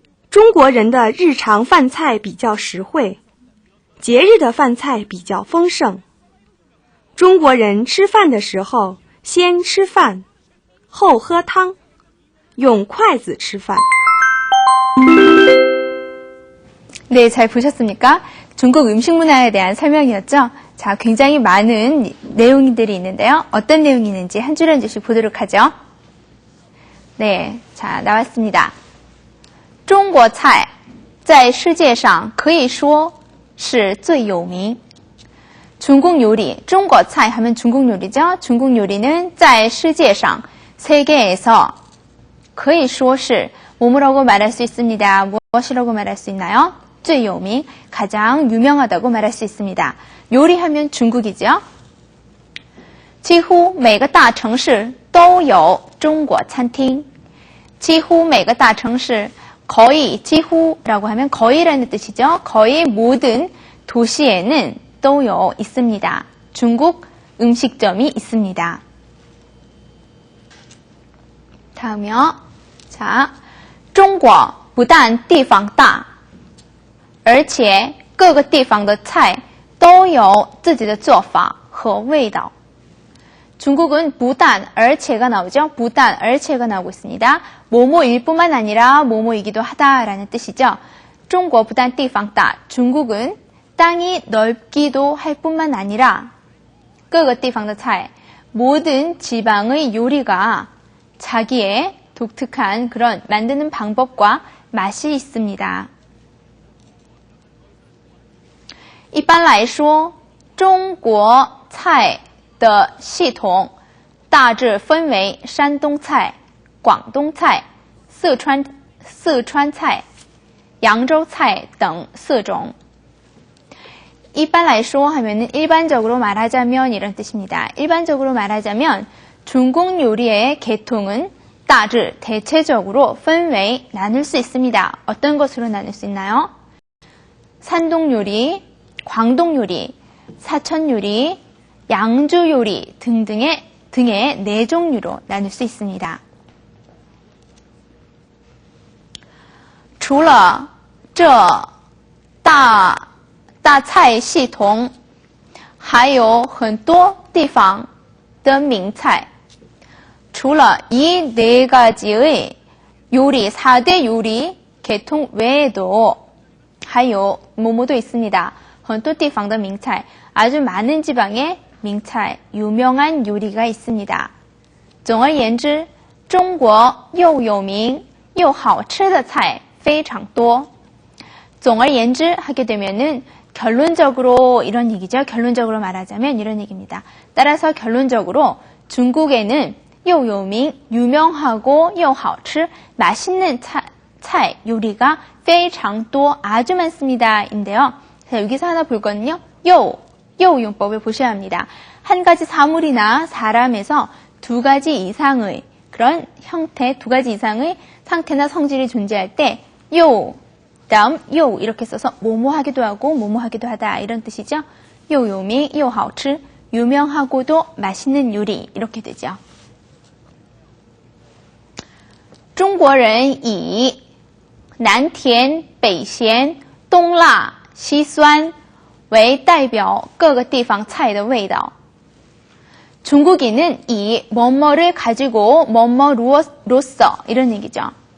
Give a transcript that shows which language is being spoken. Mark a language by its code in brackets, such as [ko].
[zh] 中国人的日常饭菜比较实惠，节日的饭菜比较丰盛。中国人吃饭的时候，先吃饭，后喝汤，用筷子吃饭。 [ko] 네, 잘 보셨습니까? 중국 음식 문화에 대한 설명이었죠? 자, 굉장히 많은 내용들이 있는데요. 어떤 내용이 있는지 한 줄 한 줄씩 보도록 하죠. 네, 자, 나왔습니다. [zh] 中国菜在世界上可以说是最有名. [ko] 중국 요리, 中国菜 하면 중국 요리죠? 중국 요리는 [zh] 在世界上 [ko] 세계에서 [zh] 可以说是 [ko] 뭐뭐라고 말할 수 있습니다. 무엇이라고 말할 수 있나요? [zh] 最有名, [ko] 가장 유명하다고 말할 수 있습니다. 요리하면 중국이죠. [zh] 几乎每个大城市都有中国餐厅. 几乎每个大城市 [ko] 거의, 几乎라고 하면 거의라는 뜻이죠. 거의 모든 도시에는 [zh] 都有 [ko] 있습니다. 중국 음식점이 있습니다. 다음이요. [zh] 자, 中国不但地方大，而且各个地方的菜都有自己的做法和味道. [ko] 중국은 [zh] 不但 而且가 [ko] 나오죠. 不但 而且가 나오고 있습니다. 뭐뭐일 뿐만 아니라 뭐뭐이기도 하다라는 뜻이죠. [zh] 中国不但地方大, [ko] 중국은 땅이 넓기도 할 뿐만 아니라 [zh] 各个地方的菜, [ko] 모든 지방의 요리가 자기의 독특한 그런 만드는 방법과 맛이 있습니다. [zh] 一般来说，中国菜的系统大致分为山东菜、广东菜、四川菜、扬州菜等4种. 一般来说 [ko] 하면은 일반적으로 말하자면 이런 뜻입니다. 일반적으로 말하자면 중국 요리의 계통은 大致 대체적으로 [zh] 分为 [ko] 나눌 수 있습니다. 어떤 것으로 나눌 수 있나요? 산동 요리, 광동 요리, 사천 요리, 양주 요리 등의 네 종류로 나눌 수 있습니다. [zh] 除了这大菜系统还有很多地方的名菜除了 [ko] 이 네 가지의 요리, 4대 요리 계통 외에도 [zh] 还有 [ko] 뭐뭐도 있습니다. [zh] 很多地方的名菜 [ko] 아주 많은 지방의名菜 유명한 요리가 있습니다. [zh] 总而言之中国又有名又好吃的菜非常多 总而言之 [ko] 하게 되면은 결론적으로 이런 얘기죠. 결론적으로 말하자면 이런 얘기입니다. 따라서 결론적으로 중국에는 [zh] 又有名 [ko] 유명하고 [zh] 又好吃 [ko] 맛있는 차 요리가 [zh] 非常多 [ko] 아주 많습니다. 인데요. 자, 여기서 하나 볼 거는요. 요 용법을 보셔야 합니다. 한 가지 사물이나 사람에서 두 가지 이상의 그런 형태, 두 가지 이상의 상태나 성질이 존재할 때 요, 다음 요 이렇게 써서 뭐뭐 하기도 하고 뭐뭐 하기도 하다 이런 뜻이죠. [zh] 又有名又好吃 [ko] 유명하고도 맛있는 요리 이렇게 되죠. [zh] 中国人以南甜北咸东辣西酸为代表各个地方菜的味道 [ko] 중국인은 이 뭐뭐를 가지고 뭐뭐로써 이런 얘기죠.